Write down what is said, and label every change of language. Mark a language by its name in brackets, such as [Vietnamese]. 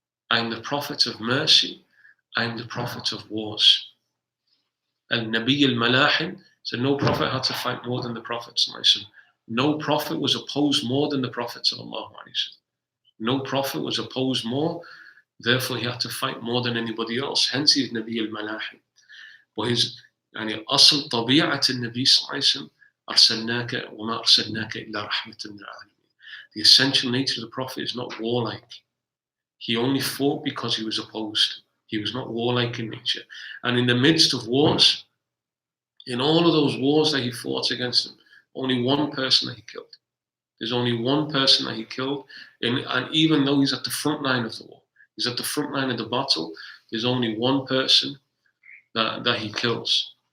[English] I'm the Prophet of mercy, I'm the Prophet of wars. And Nabi al-Malahim, so no Prophet had to fight more than the Prophet. No Prophet was opposed more than the Prophet. No Prophet was opposed more, therefore he had to fight more than anybody else. Hence he is Nabi al-Malahim. But his [Arabic] أصل طبيعة النبي صلى الله عليه وسلم أرسلناك وما أرسلناك إلا رحمة للعالمين. [English] The essential nature of the Prophet is not warlike. He only fought because he was opposed. He was not warlike in nature. And in the midst of wars, in all of those wars that he fought against them, only one person that he killed. There's only one person that he killed. And even though he's at the front line of the war, he's at the front line of the battle, there's only one person that he kills.